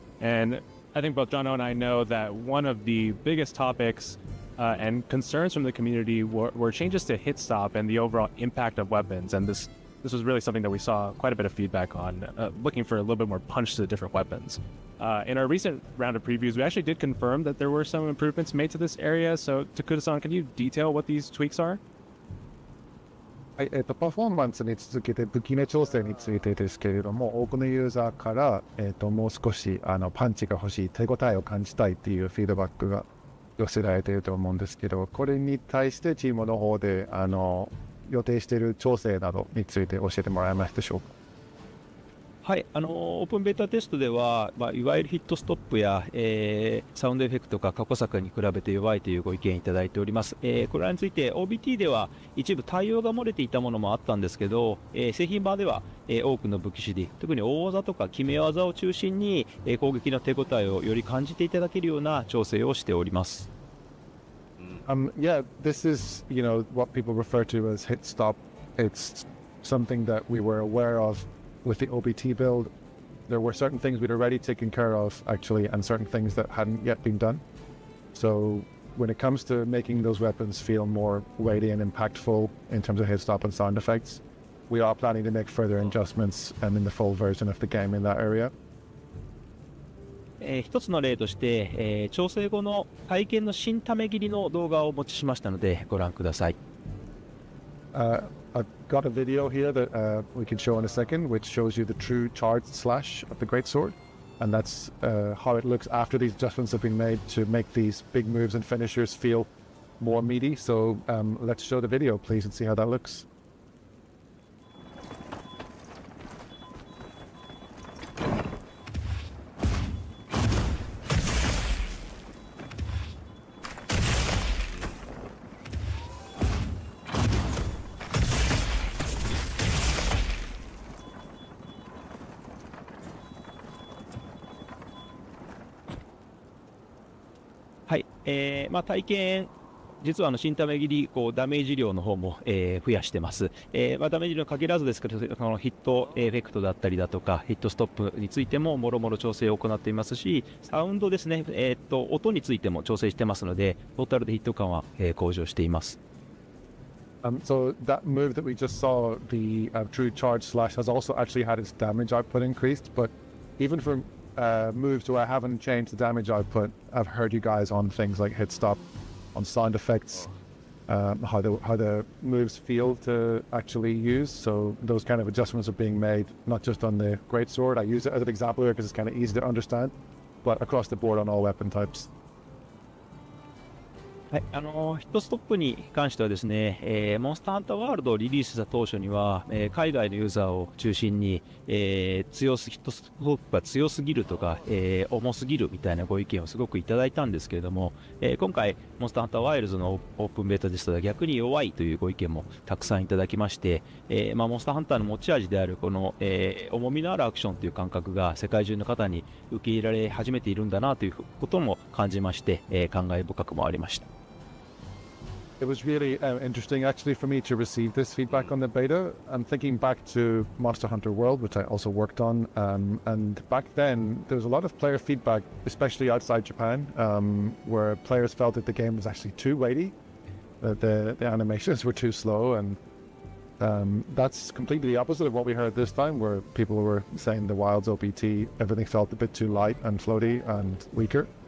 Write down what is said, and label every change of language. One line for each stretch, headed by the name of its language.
English: And I think both Jono and I know that one of the biggest topics and concerns from the community were changes to hit stop and the overall impact of weapons. And this was really something that we saw quite a bit of feedback on, looking for a little bit more punch to the different weapons. In our recent round of previews, we actually did confirm that there were some improvements made to this area. So Takuda-san, can you detail what these tweaks are?
Japanese: はい、パフォーマンスに続けて武器目調整についてですけれども、多くのユーザーから、もう少しパンチが欲しい、手応えを感じたいっていうフィードバックが寄せられていると思うんですけど、これに対してチームの方で予定している調整などについて教えてもらえますでしょうか。はい、オープンベータテストでは、いわゆるヒットストップや、サウンドエフェクトが過去作に比べて弱いというご意見いただいております。これらについて OBT では一部対応が漏れていたものもあったんですけど、製品版では、多くの武器種類、特に大技とか決め技を中心に、攻撃の手応えをより感じていただけるような調整をしております。
English: Yeah, this is, what people refer to as hit stop. It's something that we were aware of with the OBT build. There were certain things we'd already taken care of, actually, and certain things that hadn't yet been done. So when it comes to making those weapons feel more weighty and impactful in terms of hit stop and sound effects, we are planning to make further adjustments in the full version of the game in that area.
Japanese: 一つの例として、調整後の体験の新ため切りの動画をお持ちしましたのでご覧ください。
English: I've got a video here that we can show in a second, which shows you the true charged slash of the greatsword, and that's how it looks after these adjustments have been made to make these big moves and finishers feel more meaty. So let's show the video, please, and see how that looks.
Japanese: はい、体験、実は新ため切りダメージ量の方も、増やしてます。ダメージ量に限らずですけど、ヒットエフェクトだったりだとか、ヒットストップについてももろもろ調整を行っていますし、サウンドですね、音についても調整してますので、トータルでヒット感は、向上しています。
English: So that move that we just saw, the true charge slash, has also actually had its damage output increased, but even for moves where I haven't changed the damage output, I've heard you guys on things like hit stop, on sound effects, how the moves feel to actually use. So those kind of adjustments are being made, not just on the greatsword. I use it as an example here because it's kind of easy to understand, but across the board on all weapon types.
Japanese: はい、ヒットストップに関してはですね、モンスターハンターワールドをリリースした当初には、海外のユーザーを中心に、ヒットストップが強すぎるとか、重すぎるみたいなご意見をすごくいただいたんですけれども、今回モンスターハンターワイルズのオープンベータですと逆に弱いというご意見もたくさんいただきまして、モンスターハンターの持ち味であるこの、重みのあるアクションという感覚が世界中の方に受け入れられ始めているんだなということも感じまして、感慨深くもありました。
English: It was really interesting actually for me to receive this feedback on the beta. I'm thinking back to Monster Hunter World, which I also worked on, and back then there was a lot of player feedback, especially outside Japan, where players felt that the game was actually too weighty, that the animations were too slow, and that's completely the opposite of what we heard this time, where people were saying the Wild's OPT, everything felt a bit too light and floaty and weaker.